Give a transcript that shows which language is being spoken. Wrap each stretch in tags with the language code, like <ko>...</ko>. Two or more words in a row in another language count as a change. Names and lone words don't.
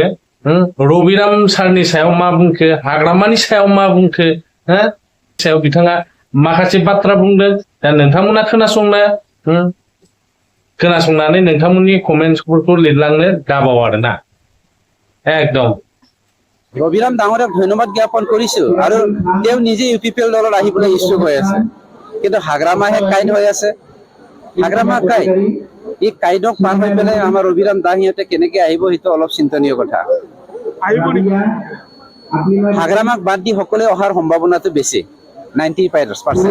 <brx>रबिराम सारनि सायाव मा बुंखो, हाग्रामानि सायाव मा बुंखो, सायाव बिथाङा माखासे बाथ्रा बुंदों। दा नोंथांमोना खोनासंनानै नोंथांमोननि कमेन्टसफोरखौ लिरलांनो दाबाव आरोना, एकदम।</brx> <as>ৰবিৰাম ডাঙৰীয়াক ধন্যবাদ জ্ঞাপন কৰিছো আৰু তেওঁ নিজে ইউপিপিএল দলত আহিবলৈ ইচ্ছুক হৈ আছে। কিন্তু হাগ্ৰামাহে কাইদ হৈ আছে। হাগ্ৰামা কাইদ, এই কাইদক পাৰ হৈ পেলাই আমাৰ ৰবিৰাম দাহিহঁতে কেনেকে আহিব, সেইটো অলপ চিন্তনীয় কথা। হাগ্ৰামাক বাদ দি সকলোৱে অহাৰ সম্ভাৱনাটো বেছি, 90%।</as>